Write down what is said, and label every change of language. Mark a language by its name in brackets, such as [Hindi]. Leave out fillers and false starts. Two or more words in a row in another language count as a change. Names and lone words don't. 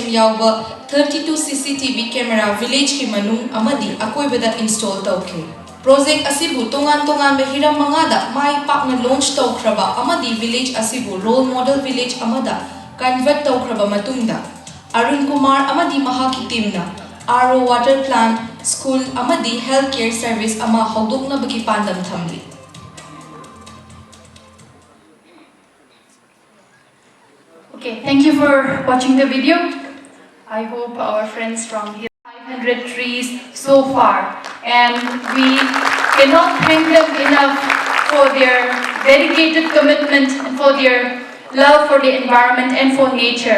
[Manipuri] yawba 32 [English] CCTV camera village [Manipuri] ki manung amadi akoibada install tawke Project asibu tongan hiram mangada mai pakna launch tawkraba amadi village asibu [English] role model village [Manipuri] amada convert tawkraba matungda Arun Kumar amadi mahaki teamna [English] RO water plant school [Manipuri] amadi [English] healthcare service [Manipuri] ama hawdokna bagi pandam thamli [English] Okay, thank you for watching the video. I hope our friends from here 500 trees so far, and we cannot thank them enough for their dedicated commitment and for their love for the environment and for nature.